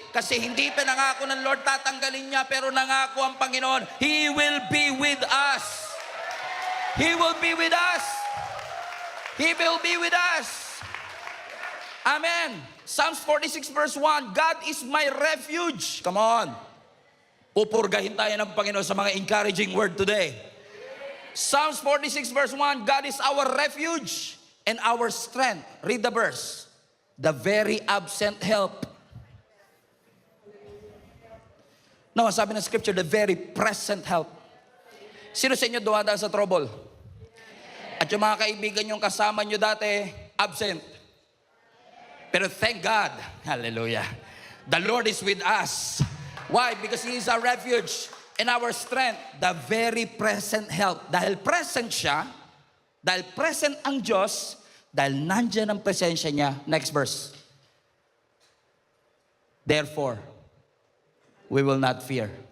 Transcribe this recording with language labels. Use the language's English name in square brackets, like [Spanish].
[Filipino] Kasi hindi pinangako ng Lord tatanggalin niya pero nangako ang Panginoon, [English] He will be with us. He will be with us. He will be with us. Amen. Psalms 46 verse 1, God is my refuge. Come on. [Filipino] Pupurgahin tayo ng Panginoon sa mga encouraging word today. [English] Psalms 46 verse 1, God is our refuge and our strength. Read the verse. The very absent help. [Filipino] No, sabi ng scripture, [English] the very present help. [Filipino] Sino sa inyo dumadaan sa trouble? At yung mga kaibigan yung kasama nyo dati, absent. [English] Pero thank God, hallelujah, the Lord is with us. Why? Because He is our refuge and our strength, the very present help. [Filipino] Dahil [English] present [Filipino] siya, dahil present ang Diyos, dahil nandyan ang presensya niya. [English] Next verse. Therefore, we will not fear.